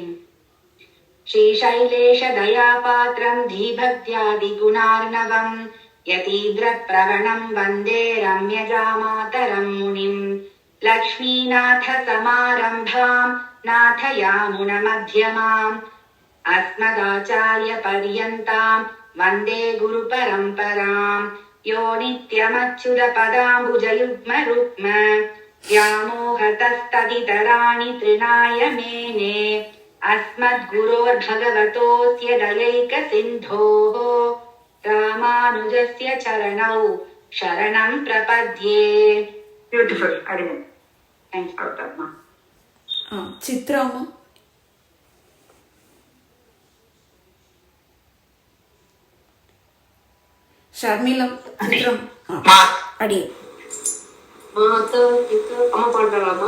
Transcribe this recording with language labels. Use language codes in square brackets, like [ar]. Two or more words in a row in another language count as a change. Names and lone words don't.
[sa] श्री शैलेश दया पात्रम् धीभक्त्यादि गुणार्णवम् यतीन्द्र प्रवणम् वन्दे रम्यजामातरम् मुनिम्. लक्ष्मीनाथ समारम्भाम् नाथयामुन मध्यमाम् अस्मदाचार्य पर्यन्ताम् वन्दे गुरु परम्पराम्. यो नित्यमच्युत पदाम्बुजयुग्म रुक्म व्यामोहतस्तदितराणि तृणाय मेने अस्मद्गुरोर्भगवतोऽस्य दयैकसिन्धोः रामानुजस्य चरणौ शरणं प्रपद्ये. [en] Beautiful. [ta] சித்ராமா. ஷர்மிளம். சித்ரம் அடி. அம்மா பாடுறாமா?